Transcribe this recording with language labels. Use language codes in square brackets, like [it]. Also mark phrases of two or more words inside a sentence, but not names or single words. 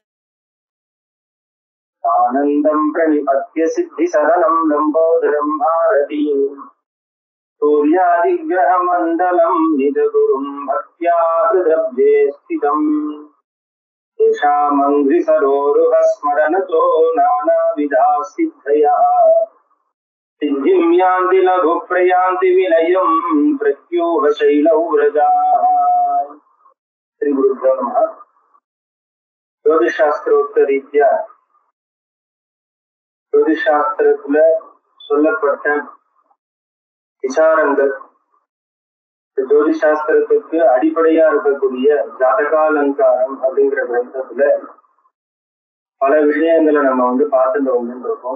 [sa] आनंदं प्रणिपत्य सिद्धि सदनं लंबोदरं भारतीं सूर्यादिग्रहमण्डलं निजगुरुं भक्त्या हृदब्जे स्थितम् येषामङ्घ्रिसरोरुह स्मरणतो नानाविधाः सिद्धयः सिद्धिं यान्ति लघु प्रयान्ति विनयं प्रत्यूह शैलौ व्रजाः। श्री गुरुभ्यो नमः। [ta] ஜோதிஷாஸ்திரோக்த ரீதியா ஜோதிஷாஸ்திரத்துல சொல்லப்பட்ட விசாரங்கள், ஜோதிஷாஸ்திரத்துக்கு அடிப்படையா இருக்கக்கூடிய ஜாதகாலங்காரம் அப்படிங்கிற கிரந்தத்துல பல விஷயங்களை நம்ம பார்த்துட்டு வந்துட்டு இருக்கோம்.